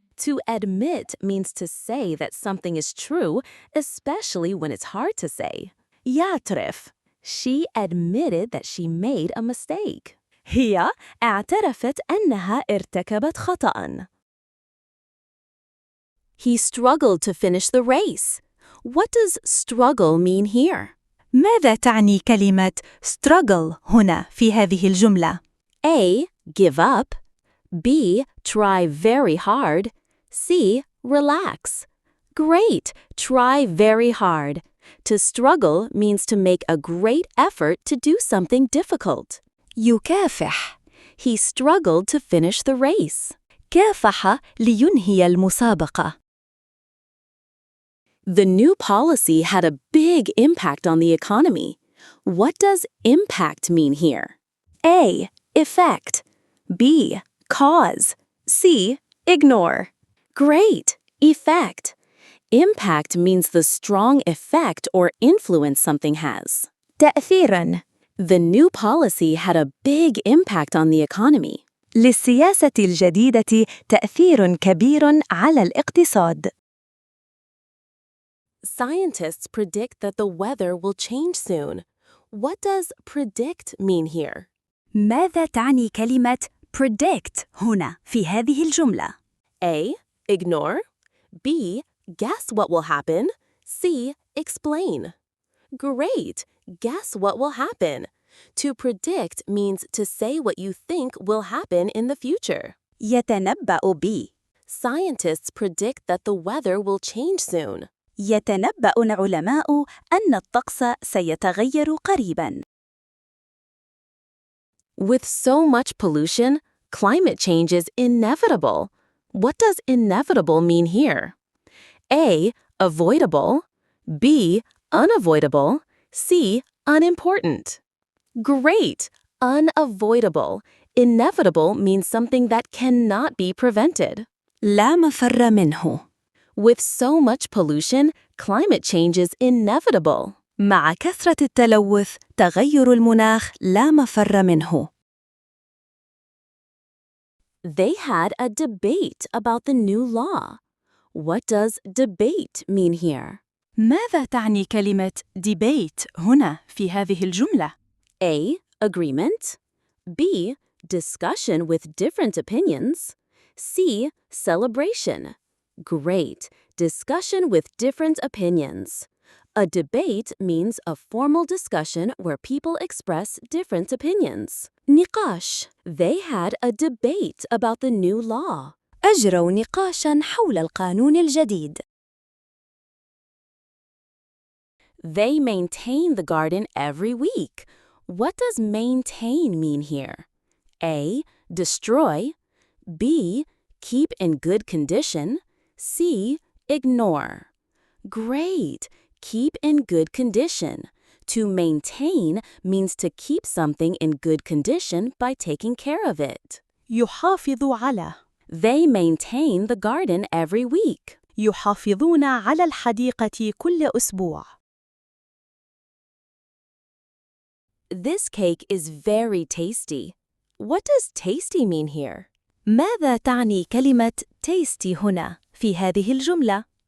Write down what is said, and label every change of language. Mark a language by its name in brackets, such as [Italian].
[English] To admit means to say that something is true, especially when it's hard to say. [Arabic] يعترف. [English] She admitted that she made a mistake. [Arabic] هي اعترفت أنها ارتكبت خطأً. [English] He struggled to finish the race. What does struggle mean here? [Arabic] ماذا تعني كلمة struggle هنا في هذه الجملة؟ [English] A. Give up. B. Try very hard. C. Relax. Great! Try very hard. To struggle means to make a great effort to do something difficult. [Arabic] يكافح. [English] He struggled to finish the race. [Arabic] كافح لينهي المسابقة. [English] The new policy had a big impact on the economy. What does impact mean here? A. Effect. B. Cause. C. Ignore. Great! Effect. Impact means the strong effect or influence something has. [Arabic] تأثيراً. [English] The new policy had a big impact on the economy. [Arabic] للسياسة الجديدة تأثير كبير على الاقتصاد. [English] Scientists predict that the weather will change soon. What does predict mean here? [Arabic] ماذا تعني كلمة predict هنا في هذه الجملة؟ [English] A. Ignore. B. Guess what will happen. C. Explain. Great! Guess what will happen. To predict means to say what you think will happen in the future. [Arabic] يتنبأ بي. [English] Scientists predict that the weather will change soon. [Arabic] يتنبأ العلماء أن الطقس سيتغير قريباً. [English] With so much pollution, climate change is inevitable. What does inevitable mean here? A. Avoidable. B. Unavoidable. C. Unimportant. Great! Unavoidable. Inevitable means something that cannot be prevented. [Arabic] لا مفر منه. [English] With so much pollution, climate change is inevitable. [Arabic] مع كثرة التلوث، تغير المناخ لا مفر منه. [English] They had a debate about the new law. What does debate mean here? [Arabic] ماذا تعني كلمة debate هنا في هذه الجملة؟ [English] A. Agreement. B. Discussion with different opinions. C. Celebration. Great. Discussion with different opinions. A debate means a formal discussion where people express different opinions. [Arabic] نقاش. [English] They had a debate about the new law. [Arabic] أجروا نقاشاً حول القانون الجديد. [English] They maintain the garden every week. What does maintain mean here? A. Destroy. B. Keep in good condition. C. Ignore. Great! Keep in good condition. To maintain means to keep something in good condition by taking care of it. [Arabic] يحافظ على. [English] They maintain the garden every week. [Arabic] يحافظون على الحديقة كل أسبوع. [English] This cake is very tasty. What does tasty mean here? [Arabic] ماذا تعني كلمة tasty هنا في هذه الجملة؟